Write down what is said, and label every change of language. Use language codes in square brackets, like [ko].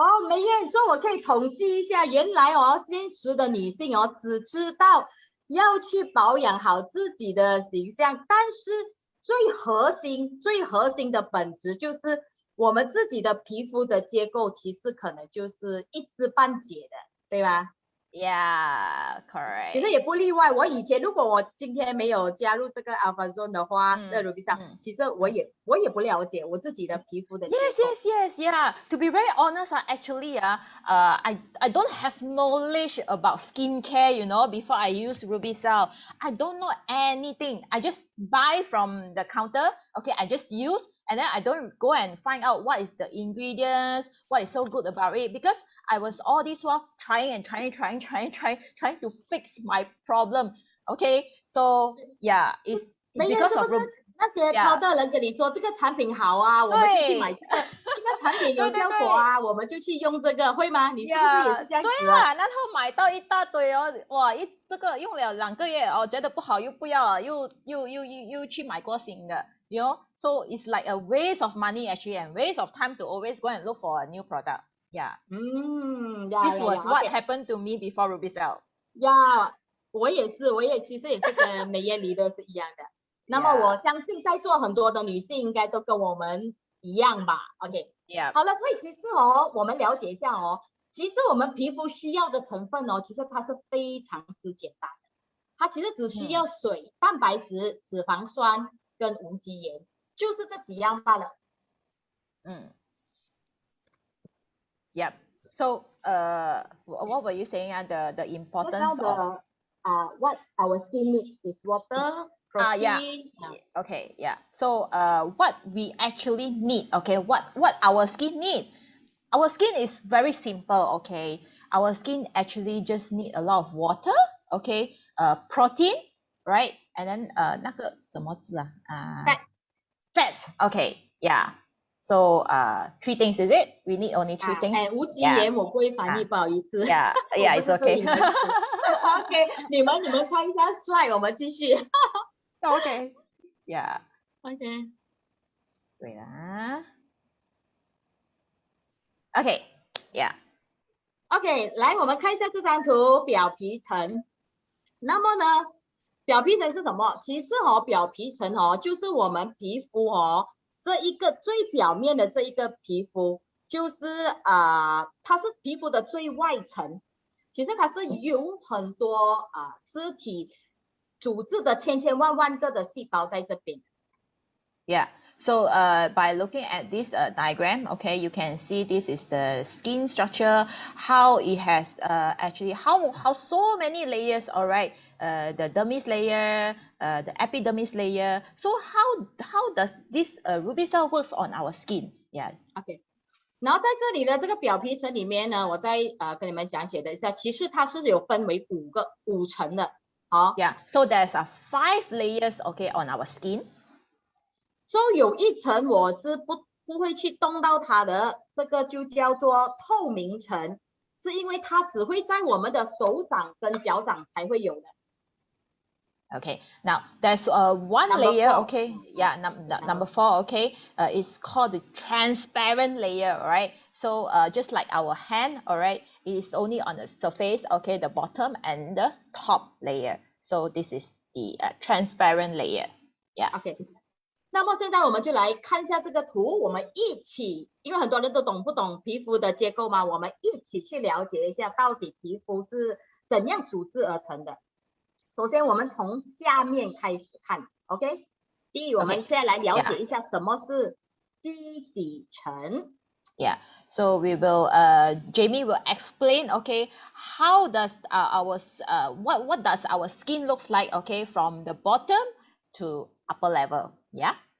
[zh] 梅艳说我可以统计一下，原来现实的女性只知道要去保养好自己的形象，但是最核心的本质就是我们自己的皮肤的结构其实可能就是一知半解的，对吧？ [en] Yeah, correct. [zh] 其实也不例外。如果我今天没有加入这个 Alpha Zone 的话，在 Ruby 上，其实我也不了解我自己的皮肤的结构。 [en] Yes, yeah. To be very honest, actually, I don't have knowledge about skincare. You know, before I use Ruby Cell, I don't know anything. I just buy from the counter. Okay, I just use. and then I don't go and find out what is the ingredients, what is so good about it, because I was all this while trying to fix my problem. Okay, so yeah, it's [zh] 没有， [en] because [zh] 是不 [en] of [zh] 是那些 [en] yeah. [zh] 挑的人跟你说这个产品好啊，我们就去买这个，这个产品有效果啊，我们就去用这个，会吗？你是不是也是这样子对啊，然后买到一大堆哦，哇，这个用了2个月哦，觉得不好又不要了，又去买过新的 ， [en] you know, so it's like a waste of money actually and waste of time to always go and look for a new product. Yeah. This was what happened to me before RubyCell. [zh] 我其实也是跟美艳离的是一样的。那么我相信在座很多的女性应该都跟我们一样吧 ？OK， 好了，所以其实我们了解一下其实我们皮肤需要的成分其实它是非常之简单的，它其实只需要水、蛋白质、脂肪酸跟无机盐，就是这几样罢了。 [en] So, what were you saying? The importance of what our skin needs is water, protein. Okay, yeah. So, what we actually need, okay, what our skin need. Our skin is very simple, okay. Our skin actually just need a lot of water, okay, protein, right? And then [zh] 那个怎么字啊？ [en] fats, okay, yeah. So 3 things, is it? We need only 3 things. [zh] 无机盐我不会翻译，不好意思。 [en] Yeah, it's okay. [zh] OK， 你们看一下 slide， 我们继续。 [en] Okay. Yeah. OK。 [zh] 对啦。 [en] Okay. Yeah. [zh] OK， 来，我们看一下这张图，表皮层。那么呢，表皮层是什么？其实表皮层就是我们皮肤这一个最表面的这一个皮肤，就是它是皮肤的最外层。其实它是有很多肢体组织的千万个的细胞在这边。 [en] Yeah. So by looking at this diagram, okay, you can see this is the skin structure, how it has actually how so many layers, all right. The dermis layer, the epidermis layer. So how does this RubyCell works on our skin? Yeah. Okay. [zh] 然后在这里的这个表皮层里面呢，我再跟你们讲解一下，其实它是有分为5层的。好。 [en] Yeah. So there's 5 layers, okay, on our skin. [zh] So 有一层我是不会去动到它的，这个就叫做透明层，是因为它只会在我们的手掌跟脚掌才会有的。 [en] Okay, now there's one layer, okay, yeah, number 4, okay, it's called the transparent layer, right? So just like our hand, all right, it is only on the surface, okay, the bottom and the top layer. So this is the transparent layer, yeah. Okay. [zh] 那么现在我们就来看一下这个图，我们一起，因为很多人都懂不懂皮肤的结构嘛，我们一起去了解一下到底皮肤是怎样组织而成的。首先我们从下面开始看 ，OK？ 第一，我们现在来了解一下什么是基底层。 [en] Yeah, so we will, Jamie will explain, okay, how does what does our skin looks like, okay, from the bottom to upper level, yeah?